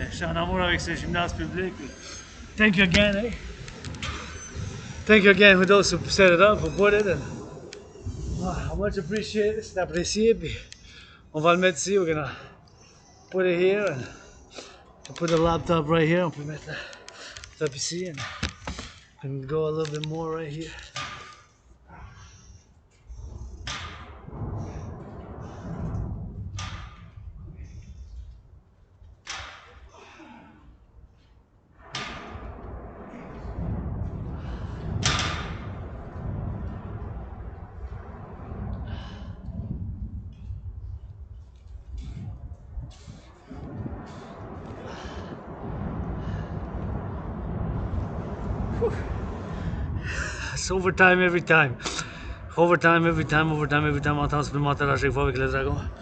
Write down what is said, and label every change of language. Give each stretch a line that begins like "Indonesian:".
French: Je suis en amour avec ce gymnase public.
English: Thank you again, eh? Thank you again for those who set it up, who put it. And, I much appreciate it.
French: C'est apprécié. Puis on va le mettre ici.
English: We're gonna put it here and put the laptop right here.
French: On peut mettre le laptop ici
English: and go a little bit more right here. It's overtime every time. Overtime every time, overtime every time.
French: On entend supplémentaire à chaque fois avec le dragon.